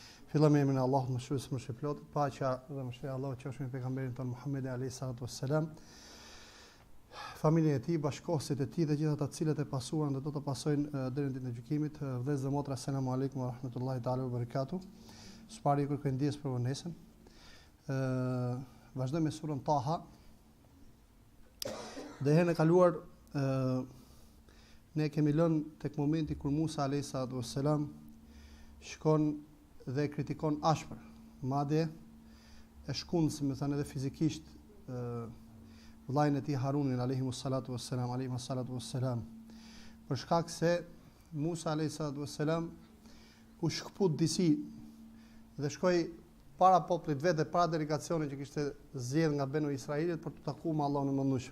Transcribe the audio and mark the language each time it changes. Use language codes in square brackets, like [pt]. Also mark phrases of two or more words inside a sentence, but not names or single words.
[sq] Fillojmë me emrin e Allahut, mëshirës më së plotë, paqja dhe mëshira e Allahut qofshin me pejgamberin ton Muhammed [ar] عليه الصلاة والسلام, [sq] familjen e tij, bashkëkohësit e tij dhe gjithë ata të cilët e pasuan dhe do të pasojnë deri në ditën e gjykimit. Vëllezër dhe motra, [ar] السلام عليكم ورحمة الله تعالى وبركاته. [sq] Spari kërkoj ndjes për vonesën. Vazhdojmë me surën Taha. Dhe herën e kaluar ne kemi lënë tek momenti kur Musa [ar] عليه الصلاة والسلام [sq] shkon dhe kritikon ashpër, madje e shkundë, si më thënë edhe fizikisht, vllajën e tij Harunin [ar] عليه الصلاة والسلام, [sq] për shkak se Musa [ar] عليه الصلاة والسلام [sq] u shkput disi dhe shkoi para popullit vetë, para delegacionit që kishte zgjedhur nga Benu Israilit për të takuar me Allahun e Mëndshëm.